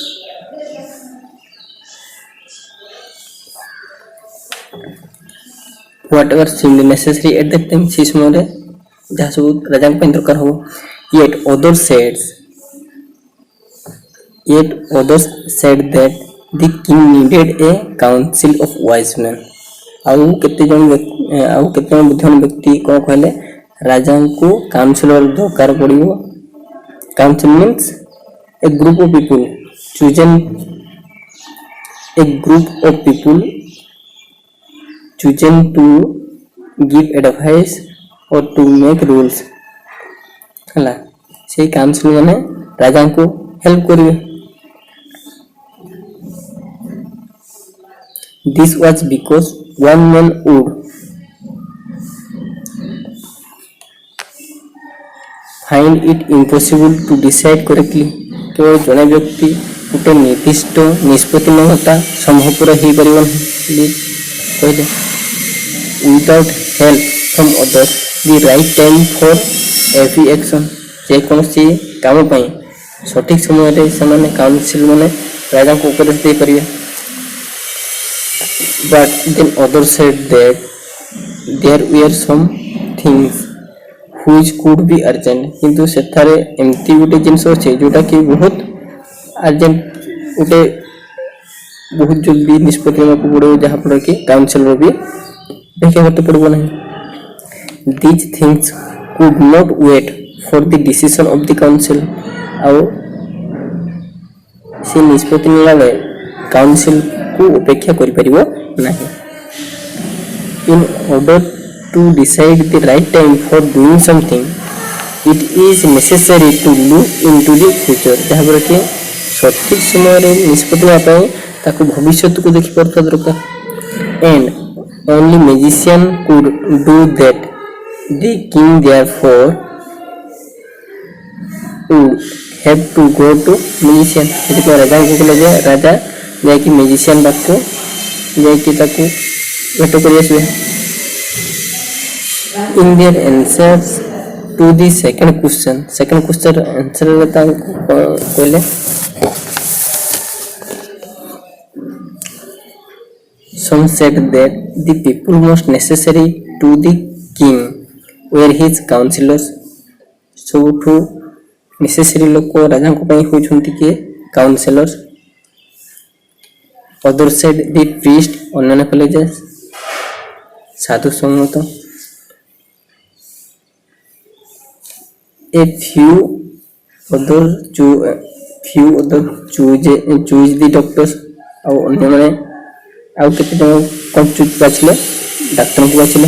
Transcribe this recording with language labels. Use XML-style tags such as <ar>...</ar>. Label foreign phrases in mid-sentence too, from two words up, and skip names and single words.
<en>Whatever seemed necessary at that time.</en> <or>ସେହି ସମୟରେ ଯାହା ସବୁ ରାଜାଙ୍କ ପାଇଁ ଦରକାର ହେବ.</or> <en>Yet others said that the king needed a council of wise men.</en> <or>ଆଉ କେତେଜଣ ବୁଦ୍ଧିମାନ ବ୍ୟକ୍ତି କ'ଣ କହିଲେ? ରାଜାଙ୍କୁ କାଉନସିଲର ଦରକାର ପଡ଼ିବ.</or> <en>Council means a group of people chosen to give advice or to make rules</en> <or>ହେଲା ସେଇ କାଉନସିଲ ମାନେ ରାଜାଙ୍କୁ ହେଲ୍ପ କରିବେ।</or> <en>This was because one man would find it impossible to decide correctly।</en> <or>କେବଳ ଜଣେ ବ୍ୟକ୍ତି ଗୋଟେ ନିର୍ଦ୍ଦିଷ୍ଟ ନିଷ୍ପତ୍ତି ନେବାଟା ସମ୍ଭବପର ହୋଇପାରିବ ବୋଲି କହିଲେ।</or> <en>Without help from others, the right time for every action</en> <or>ଯେକୌଣସି କାମ ପାଇଁ ସଠିକ ସମୟରେ ସେମାନେ କାଉନସିଲ ମାନେ ରାଜାଙ୍କୁ ଉପଦେଶ ଦେଇପାରିବେ।</or> <en>But then others said that there were some things which could be urgent</en> <or>କିନ୍ତୁ ସେଠାରେ ଏମିତି ଗୋଟେ ଜିନିଷ ଅଛି ଯୋଉଟା କି ବହୁତ अर्जेंट ଗୋଟେ ବହୁତ ଜଲ୍ଦି ନିଷ୍ପତ୍ତି ନେବାକୁ ପଡ଼ିବ ଯାହାଫଳରେ କି କାଉନସିଲର ବି ଅପେକ୍ଷା କରତେ ପଡ଼ିବ ନାହିଁ।</or> <en>These things could not wait for the decision of the council</en> <or>ଆଉ ସେ ନିଷ୍ପତ୍ତି ନେଲା ବେଳେ କାଉନସିଲକୁ ଅପେକ୍ଷା କରିପାରିବ ନାହିଁ।</or> <en>In order to decide the right time for doing something, it is necessary to look into the future</en> <or>ଯାହାଫଳରେ କି ସଠିକ ସମୟରେ ନିଷ୍ପତ୍ତି ନେବା ପାଇଁ ତାକୁ ଭବିଷ୍ୟତକୁ ଦେଖିପାରୁଥିବା ଦରକାର।</or> <en>And only magician could do that. The king therefore would have to go to magician।</en> <or>ସେଥିପାଇଁ ରାଜାଙ୍କୁ କହିଲେ ଯେ ରାଜା ଯାଇକି ମ୍ୟାଜିସିଆନ ପାଖକୁ ଯାଇକି ତାକୁ ଭେଟ କରି ଆସିବେ।</or> <en>In their answers to the second question answer</en> <or>ତାଙ୍କୁ କହିଲେ</or> <en>some said that the people most necessary to the king were his counselors।</en> <or>ସବୁଠୁ ନେସେସରୀ ଲୋକ ରାଜାଙ୍କ ପାଇଁ ହେଉଛନ୍ତି କିଏ କାଉନସିଲର୍ସ।</or> <en>others said the priest</en> <or>ଅନ୍ୟମାନେ କହିଲେ ଯେ ସାଧୁ ସମ୍ମତ।</or> <en>a few other choose the doctors</en> <or>ଆଉ ଅନ୍ୟମାନେ ଆଉ କେତେ ଜଣ କଣ ବାଛିଲେ ଡାକ୍ତରଙ୍କୁ ବାଛିଲେ।</or>